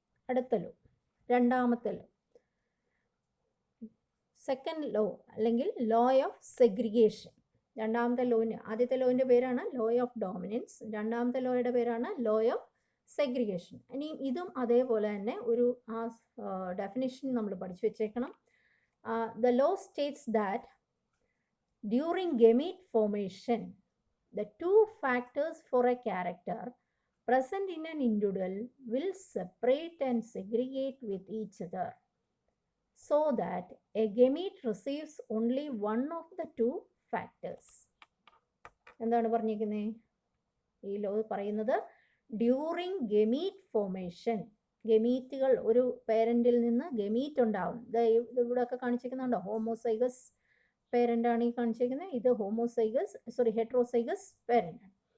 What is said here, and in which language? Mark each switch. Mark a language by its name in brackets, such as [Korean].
[Malayalam] അടുത്ത ലോ, രണ്ടാമത്തെ law, second law അല്ലെങ്കിൽ ലോ ഓഫ് സെഗ്രിഗേഷൻ. രണ്ടാമത്തെ ലോന്, ആദ്യത്തെ ലോൻ്റെ പേരാണ് ലോ ഓഫ് ഡോമിനൻസ്, രണ്ടാമത്തെ ലോയുടെ പേരാണ് ലോ ഓഫ് സെഗ്രിഗേഷൻ. ഇനി ഇതും അതേപോലെ തന്നെ ഒരു ഡെഫിനിഷൻ നമ്മൾ പഠിച്ചു വെച്ചേക്കണം. [English] The law states that during gamete formation the two factors for a character present in an individual will separate and segregate with each other so that a gamete receives only one of the two factors. [Malayalam] എന്താണ് പറഞ്ഞിരിക്കുന്നത്? ഈ law പറയുന്നത് during gamete formation, ഗമീറ്റുകൾ ഒരു പേരൻറ്റിൽ നിന്ന് gamete ഉണ്ടാവും. ഇവിടെയൊക്കെ കാണിച്ചിരിക്കുന്നുണ്ടോ? Homozygous പേരൻ്റാണ് ഈ കാണിച്ചിരിക്കുന്നത്. ഇത് ഹെട്രോസൈഗസ് പേരൻ്റാണ്.